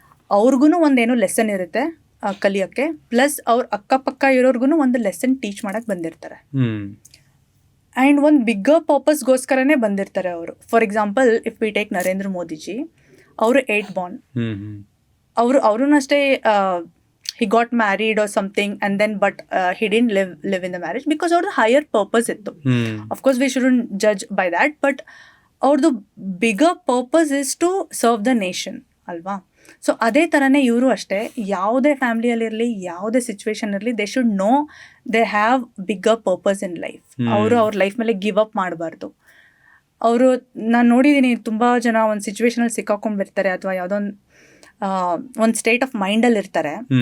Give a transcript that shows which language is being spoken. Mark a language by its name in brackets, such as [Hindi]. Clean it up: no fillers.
[Kannada] ಅವ್ರಿಗೂ ಒಂದೇನೋ ಲೆಸನ್ ಇರುತ್ತೆ ಕಲಿಯೋಕ್ಕೆ, ಪ್ಲಸ್ ಅವ್ರ ಅಕ್ಕಪಕ್ಕ ಇರೋರ್ಗು ಒಂದು ಲೆಸನ್ ಟೀಚ್ ಮಾಡಕ್ಕೆ ಬಂದಿರ್ತಾರೆ. ಆ್ಯಂಡ್ ಒಂದು ಬಿಗ್ಗರ್ ಪರ್ಪಸ್ಗೋಸ್ಕರನೇ ಬಂದಿರ್ತಾರೆ ಅವರು. [English] for example, if we take [Kannada] Narendra Modiji, ಅವರು 8 ಬಾರ್ನ್. ಅವ್ರೂ ಅಷ್ಟೇ [English] he got married or something and then but he didn't live in the marriage because ಅವ್ರದ್ದು higher purpose ಇತ್ತು. Of course we shouldn't judge by that, but ಅವ್ರದ್ದು bigger purpose is to serve the nation ಅಲ್ವಾ. So [Kannada] ಅದೇ ಥರನೇ ಇವರು ಅಷ್ಟೇ, ಯಾವುದೇ ಫ್ಯಾಮಿಲಿಯಲ್ಲಿರಲಿ ಯಾವುದೇ ಸಿಚುವೇಶನ್ ಇರಲಿ, [English] They should know they have bigger purpose in life. [Kannada] ಅವರು ಅವ್ರ ಲೈಫ್ ಮೇಲೆ ಗಿವ್ ಅಪ್ ಮಾಡಬಾರ್ದು. ಅವರು ನಾನು ನೋಡಿದ್ದೀನಿ ತುಂಬ ಜನ ಒಂದು ಸಿಚುವೇಶನಲ್ಲಿ ಸಿಕ್ಕಾಕೊಂಡು ಬರ್ತಾರೆ ಅಥವಾ ಯಾವುದೋ ಒಂದು ಸ್ಟೇಟ್ ಆಫ್ ಮೈಂಡಲ್ಲಿ ಇರ್ತಾರೆ.